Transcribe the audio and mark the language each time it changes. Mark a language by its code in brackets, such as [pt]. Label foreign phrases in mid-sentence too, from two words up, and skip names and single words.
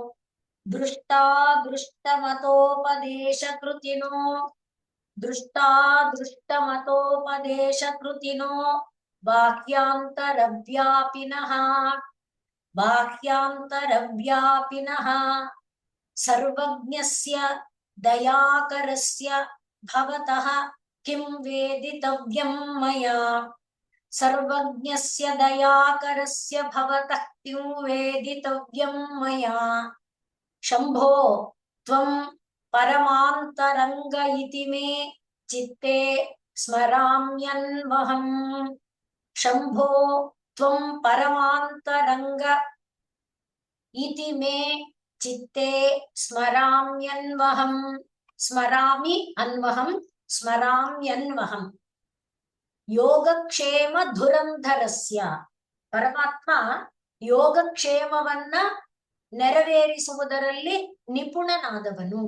[sa] ದೃಷ್ಟಾದೃಷ್ಟಮತೋಪದೇಶ ಕೃತಿನೋ, ದೃಷ್ಟಾದೃಷ್ಟಮತೋಪದೇಶ ಕೃತಿನೋ ಬಾಹ್ಯಾಂತರವ್ಯಾಪಿನಃ, ಬಾಹ್ಯಾಂತರವ್ಯಾಪಿನಃ ಸರ್ವಜ್ಞಸ್ಯ ದಯಾಕರಸ್ಯ ಭವತಃ ಕಿಂ ವೇದಿತವ್ಯಂ ಮಯಾ, ಸರ್ವಜ್ಞಸ್ಯ ದಯಾಕರಸ್ಯ ಭವತಃ ಕಿಂ ವೇದಿತವ್ಯಂ ಮಯಾ. ಶಂಭೋ ತ್ವಂ ಪರಮಾಂತರಂಗ ಇತಿ ಮೇ ಚಿತ್ತೇ ಸ್ಮರಾಮ್ಯನ್ವಹಂ, ಶಂಭೋ ತ್ವಂ ಪರಮಾಂತರಂಗ ಇತಿ ಮೇ ಚಿತ್ತೇ ಸ್ಮರಾಮ್ಯನ್ವಹಂ, ಸ್ಮರಾಮಿ ಅನ್ವಹಂ ಸ್ಮರಾಮ್ಯನ್ವಹಂ. ಯೋಗಕ್ಷೇಮ ಧುರಂಧರಸ್ಯ, [kn] ಪರಮಾತ್ಮ ಯೋಗಕ್ಷೇಮವನ್ನ ನೆರವೇರಿಸುವುದರಲ್ಲಿ ನಿಪುಣನಾದವನು.